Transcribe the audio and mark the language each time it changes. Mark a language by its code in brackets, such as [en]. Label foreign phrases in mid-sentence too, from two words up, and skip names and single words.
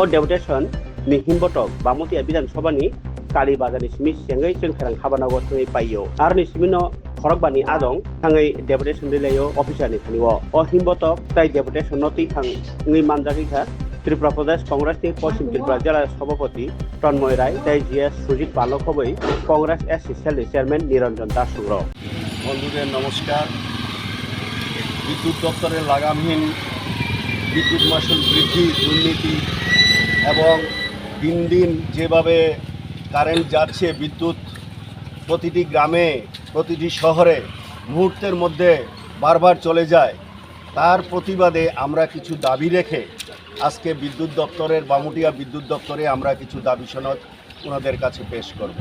[trp] Deputation ni Himbotok Bamutia Bidan Sobani Kali Bazani Smith Sengai Sung Serang Habanago Tui Payo Arni Simino Khorokbani Adong Hangai Deputation Relayo Official ni Thaniwo O Himbotok Tai Deputation Noti Hang Ngi Manjakika Tripura Pradesh Congress ni Poshim Tripura Jela Sabhapati Tonmoy Rai Tai GS Sujit Palok Hoboi Congress Assistant Chairman Niranjan Das Sugro [bn] বন্ধুদের নমস্কার। বিদ্যুৎ দপ্তরের লাগামহীন বিদ্যুৎ মাশুল বৃদ্ধি, দুর্নীতি এবং দিন দিন যেভাবে কারেন্ট যাচ্ছে, বিদ্যুৎ প্রতিটি গ্রামে প্রতিটি শহরে মুহূর্তের মধ্যে বারবার চলে যায়, তার প্রতিবাদে আমরা কিছু দাবি রেখে আজকে বিদ্যুৎ দপ্তরের বামুটিয়া বিদ্যুৎ দপ্তরে আমরা কিছু দাবি সনদ ওনাদের কাছে পেশ করব।